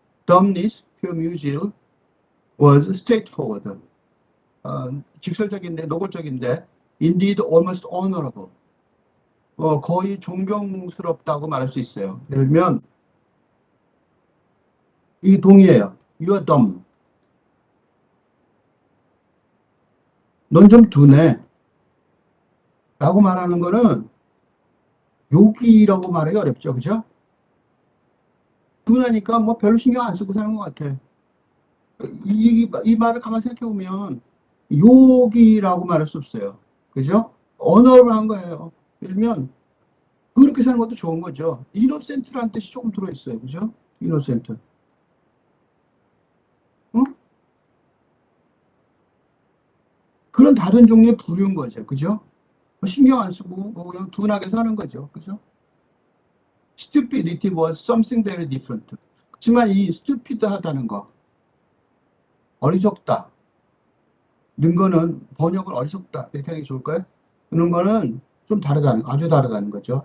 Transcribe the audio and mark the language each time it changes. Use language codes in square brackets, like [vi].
[en] Dumbness, per Musil, was straightforward. [ko] 직설적인데, 노골적인데, [en] indeed almost honorable. [ko] 거의 존경스럽다고 말할 수 있어요. 예를 들면, 이 동의해요. [en] You are dumb. [ko] 넌 좀 둔해. 라고 말하는 거는 욕이라고 말하기 어렵죠. 그죠? 둔하니까 뭐 별로 신경 안 쓰고 사는 것 같아. 이 말을 가만히 생각해 보면 욕이라고 말할 수 없어요. 그죠? 언어를 한 거예요. 예를 들면 그렇게 사는 것도 좋은 거죠. 이노센트라는 뜻이 조금 들어있어요. 그죠? 이노센트. 응? 그런 다른 종류의 부류인 거죠. 그죠? 신경 안 쓰고 그냥 둔하게 사는 거죠. 그죠? [en] Stupidity was something very different. [ko] 그렇지만 이 stupid하다는 거, 어리석다. 는 거는 번역을 어리석다 이렇게 하는 게 좋을까요? 그런 거는 좀 아주 다르다는 거죠.